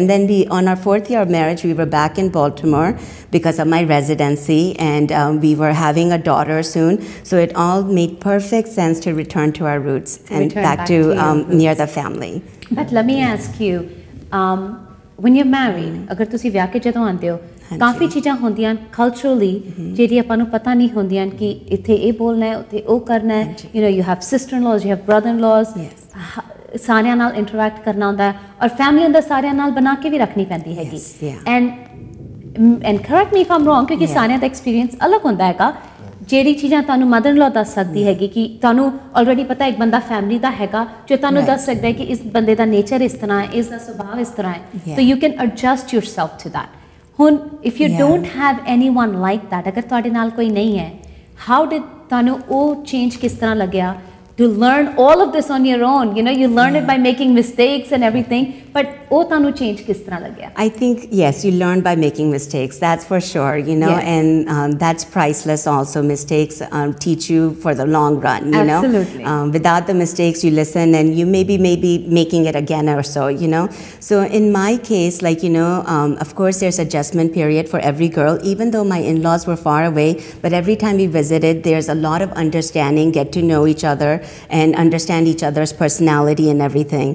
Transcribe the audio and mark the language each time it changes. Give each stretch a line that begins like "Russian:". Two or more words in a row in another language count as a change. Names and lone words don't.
English: And then on our 4th year of marriage, we were back in Baltimore because of my residency, and we were having a daughter soon. So it all made perfect sense to return to our roots and back to near the family. But let me ask you, when you're married,
Punjabi: ਅਗਰ ਤੁਸੀਂ ਵਿਆਹ ਕੇ ਜਦੋਂ ਆਉਂਦੇ ਹੋ, ਕਾਫੀ ਚੀਜ਼ਾਂ ਹੁੰਦੀਆਂ culturally ਜਿਹੜੀ ਆਪਾਂ ਨੂੰ ਪਤਾ ਨਹੀਂ ਹੁੰਦੀਆਂ ਕਿ ਇੱਥੇ ਇਹ ਬੋਲਣਾ ਹੈ, ਉੱਥੇ ਉਹ ਕਰਨਾ ਹੈ.
English: You know, you have sister-in-laws, you have brother-in-laws.
Punjabi: ਸਾਰਿਆਂ ਨਾਲ interact ਕਰਨਾ ਹੁੰਦਾ ਹੈ, ਔਰ family ਅੰਦਰ ਸਾਰਿਆਂ ਨਾਲ ਬਣਾ ਕੇ ਵੀ ਰੱਖਣੀ ਪੈਂਦੀ ਹੈਗੀ.
English: And correct me if I'm wrong,
Punjabi: ਕਿਉਂਕਿ ਸਾਰਿਆਂ ਦਾ experience ਅਲੱਗ ਹੁੰਦਾ ਹੈਗਾ. ਜਿਹੜੀ ਚੀਜ਼ਾਂ ਤੁਹਾਨੂੰ
English: mother in law
Punjabi: ਦੱਸ ਸਕਦੀ ਹੈਗੀ ਕਿ ਤੁਹਾਨੂੰ ਆਲਰੇਡੀ ਪਤਾ ਇੱਕ ਬੰਦਾ ਫੈਮਿਲੀ ਦਾ ਹੈਗਾ ਜੋ ਤੁਹਾਨੂੰ ਦੱਸ ਸਕਦਾ ਹੈ ਕਿ ਇਸ ਬੰਦੇ ਦਾ ਨੇਚਰ ਇਸ ਤਰ੍ਹਾਂ ਹੈ, ਇਸ ਦਾ ਸੁਭਾਅ ਇਸ ਤਰ੍ਹਾਂ ਹੈ.
English: So you can adjust yourself to that. ਹੁਣ if you don't have anyone like that,
Punjabi: ਅਗਰ ਤੁਹਾਡੇ ਨਾਲ ਕੋਈ ਨਹੀਂ ਹੈ,
English: how did
Punjabi: ਤੁਹਾਨੂੰ ਉਹ ਚੇਂਜ ਕਿਸ ਤਰ੍ਹਾਂ ਲੱਗਿਆ
English: to learn all of this on your own? You know, you learn it by making mistakes and everything, but
Punjabi: ਉਹ ਤੁਹਾਨੂੰ change ਕਿਸ ਤਰ੍ਹਾਂ ਲੱਗਿਆ?
English: I think, yes, you learn by making mistakes, that's for sure, you know, and that's priceless also. Mistakes teach you for the long run, you know. Absolutely. Without the mistakes, you listen and you maybe making it again or so, you know. So in my case, like, you know, of course there's adjustment period for every girl, even though my in-laws were far away, but every time we visited, there's a lot of understanding, get to know each other, and understand each other's personality and everything.